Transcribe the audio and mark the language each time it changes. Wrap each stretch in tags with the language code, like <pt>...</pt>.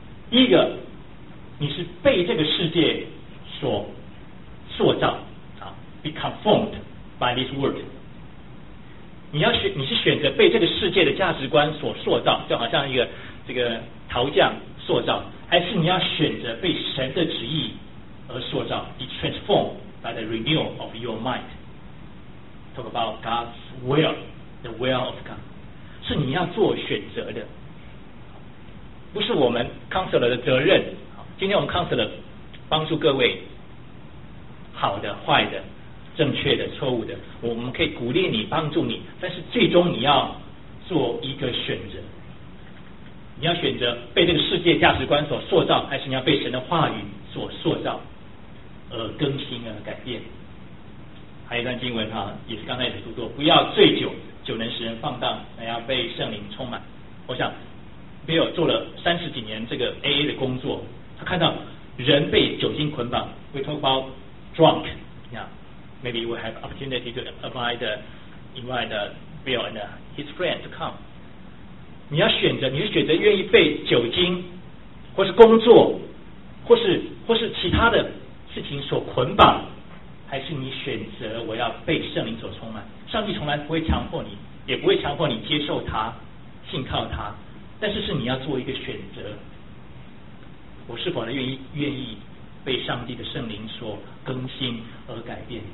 <zh>第一个，你是被这个世界所塑造， be conformed by this world。你是选择被这个世界的价值观所塑造，就好像一个这个陶匠塑造，还是你要选择被神的旨意而塑造？</zh> <en>be transformed by the renewal of your mind。</en> <zh>talk about God's will, the will of God，是你要做选择的，不是我们 counselor 的责任。今天我们 counselor 帮助各位，好的坏的正确的错误的，我们可以鼓励你帮助你，但是最终你要做一个选择，你要选择被这个世界价值观所塑造，还是你要被神的话语所塑造而更新而改变。还有一段经文也是刚才也读过，不要醉酒，酒能使人放荡，那要被圣灵充满。我想 Bill 做了三十几年这个 AA 的工作，他看到人被酒精捆绑 we talk about drunk now。</zh> <en>Maybe we have opportunity to invite Bill and his friend to come。</en> <zh>你要选择，你是选择愿意被酒精或是工作或是其他的事情所捆绑，还是你选择我要被圣灵所充满？上帝从来不会强迫你，也不会强迫你接受他信靠他，但是你要做一个选择，我是否愿意被上帝的圣灵所更新而改变。</zh>